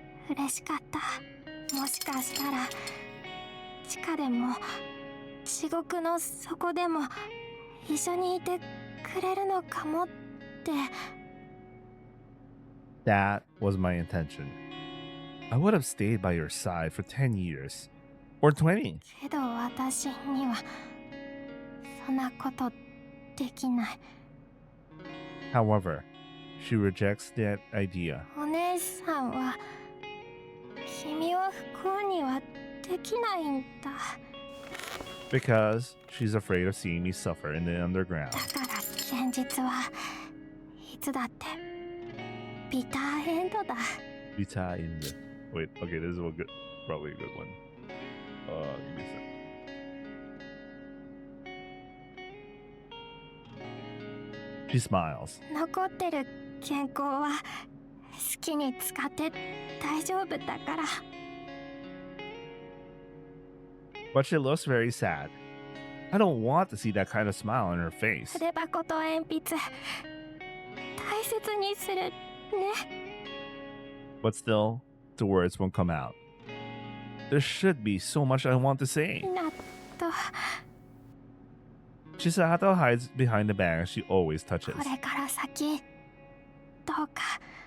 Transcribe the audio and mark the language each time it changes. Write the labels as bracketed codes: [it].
[ja] 嬉しかった。もしかしたら地下でも地獄の底でも一緒にいてくれるのかもって。 [en] That was my intention. I would have stayed by your side for 10 years. Or 20. [ja] けど私にはそんなことできない。 [en] However, she rejects that idea. [ja] お姉さんは君を不幸にはできないんだ。 [en] Because she's afraid of seeing me suffer in the underground. [ja] だから現実はいつだってビターエンドだ。 [en] Bitter in the... Wait, okay, this is a good, probably a good one. Give me a sec. She smiles. [ja] 残ってる健康は好きに使って大丈夫だから。 [en] But she looks very sad. I don't want to see that kind of smile on her face. [ja] 筆箱と鉛筆大切にするね。 [en] But still, the words won't come out. There should be so much I want to say. なと Chisato hides behind the bag she always touches. [ja] これから先どうか